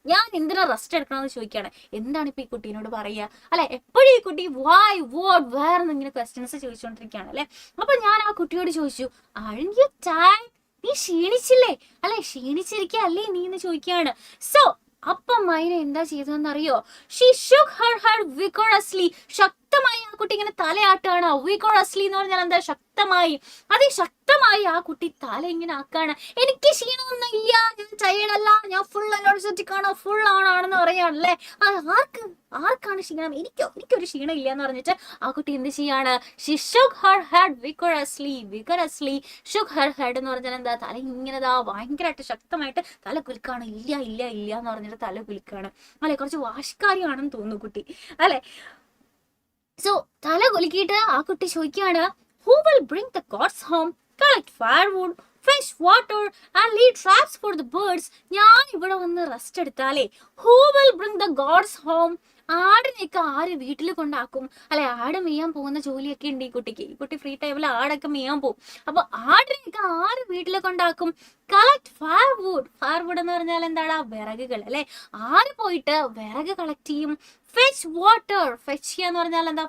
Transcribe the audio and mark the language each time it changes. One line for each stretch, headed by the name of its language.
Malayalam: ഞാൻ എന്തിനാ റെസ്റ്റ് എടുക്കണമെന്ന് ചോദിക്കുകയാണ്. എന്താണ് ഇപ്പൊ ഈ കുട്ടീനോട് പറയുക, അല്ലെ. എപ്പോഴും ഈ കുട്ടി വൈ, വാട്ട്, വേർ എന്നിങ്ങനെ ക്വസ്റ്റ്യൻസ് ചോദിച്ചുകൊണ്ടിരിക്കുകയാണ്, അല്ലെ. അപ്പൊ ഞാൻ ആ കുട്ടിയോട് ചോദിച്ചു,
English: aren't you tired?
Malayalam: നീ ക്ഷീണിച്ചില്ലേ, അല്ലെ. ക്ഷീണിച്ചിരിക്കല്ലേ നീ എന്ന് ചോദിക്കുകയാണ്. സോ അപ്പം മൈന എന്താ ചെയ്തതെന്നറിയോ?
English: She shook her head vigorously.
Malayalam: ശക്തമായി ആ കുട്ടി ഇങ്ങനെ തലയാട്ടാണ്. vigorously എന്ന് പറഞ്ഞാൽ എന്താ? ശക്തമായി. അതിശക്തമായി ആ കുട്ടി തല ഇങ്ങനെ ആക്കാണ്. എനിക്ക് ക്ഷീണമൊന്നും ഇല്ല, ഞാൻ ടയേർഡല്ല, ഞാൻ ഫുൾ എനർജറ്റിക് ആണ്, ഫുൾ ആണെന്ന് പറയാണല്ലേ. ആർക്കാണ് ക്ഷീണം? എനിക്കൊരു ക്ഷീണം ഇല്ല എന്ന് പറഞ്ഞിട്ട് ആ കുട്ടി എന്ത് ചെയ്യാണ്?
English: she shook her head vigorously shook her head
Malayalam: എന്ന് പറഞ്ഞാൽ എന്താ? തല ഇങ്ങനെ ഭയങ്കരമായിട്ട് ശക്തമായിട്ട് തല കുലുക്കാണ്. ഇല്ല എന്ന് പറഞ്ഞിട്ട് തല കുലുക്കാണ്, അല്ലെ. കുറച്ച് വാശിക്കാരിയാണെന്ന് തോന്നുന്നു കുട്ടി, അല്ലെ. സോ തല കുലുക്കിയിട്ട് ആ കുട്ടി ചോദിക്കുകയാണ്,
English: who will bring the gods home, collect firewood, fetch water and lead traps for the birds.
Malayalam: ഞാൻ ഇവിടെ വന്ന് റെസ്റ്റ് എടുത്താലേ
English: who will bring the gods home?
Malayalam: ആടിനെയൊക്കെ ആര് വീട്ടിൽ കൊണ്ടാക്കും, അല്ലെ. ആട് മെയ്യാൻ പോകുന്ന ജോലിയൊക്കെ ഉണ്ട് ഈ കുട്ടിക്ക്. ഈ കുട്ടി ഫ്രീ ടൈമിൽ ആടൊക്കെ മെയ്യാൻ പോകും. അപ്പൊ ആടിനെയൊക്കെ ആര് വീട്ടിൽ കൊണ്ടാക്കും. Collect firewood. ഫയർവുഡ് എന്ന് പറഞ്ഞാൽ എന്താണ്? വിറകുകൾ അല്ലെ. ആര് പോയിട്ട് വിറക് കളക്ട് ചെയ്യും? Fetch water. ഫെച്ച് ചെയ്യുക എന്ന് പറഞ്ഞാൽ എന്താ?